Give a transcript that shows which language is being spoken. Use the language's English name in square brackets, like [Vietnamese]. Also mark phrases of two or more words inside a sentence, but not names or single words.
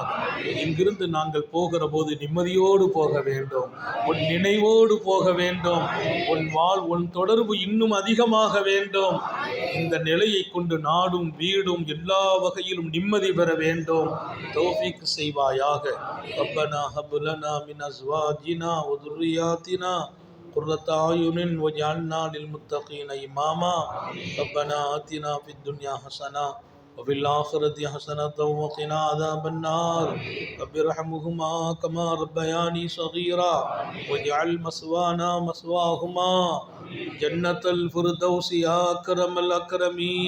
[Tamil] இங்கிருந்து நாங்கள் போகிற போது நிம்மதியோடு போக வேண்டும், உன் நினைவோடு போக வேண்டும், உன் தொடர்பு இன்னும் அதிகமாக வேண்டும். இந்த நிலையை கொண்டு நாடும் வீடும் எல்லா வகையிலும் நிம்மதி பெற வேண்டும். தௌஃபீக் செய்வாயாக. [Arabic] ربنا هب لنا من أزواجنا و ذُرِّيَّاتِنَا قرة أعين واجعلنا للمتقين إماما. ربنا آتنا في الدنيا حسنة وفي الآخرة حسنة وقنا عذاب النار. رب ارحمهما كما ربياني صغيرا واجعل مثوانا مثواهما جنة الفردوس يا أكرم الأكرمين.